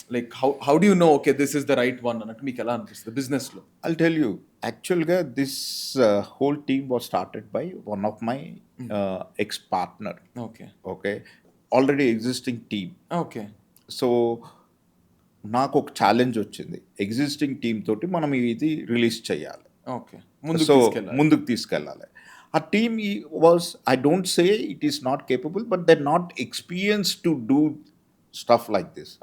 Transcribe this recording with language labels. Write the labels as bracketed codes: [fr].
[en] like how do you know okay this is the right one [te] అన్నట్టు మీకు ఎలా అనిపిస్తుంది బిజినెస్లో? [en] I'll tell you, actually, this whole team was started by one of my ex-partner. Okay. Okay, already existing team. Okay. [te] So నాకు ఒక challenge వచ్చింది, existing team తోటి మనం ఇది రిలీజ్ చేయాలి. [en] okay, [te] సో ముందుకు తీసుకెళ్ళాలి. [en] ఆ team was, I don't say it is not capable, but they not experience to do stuff like this.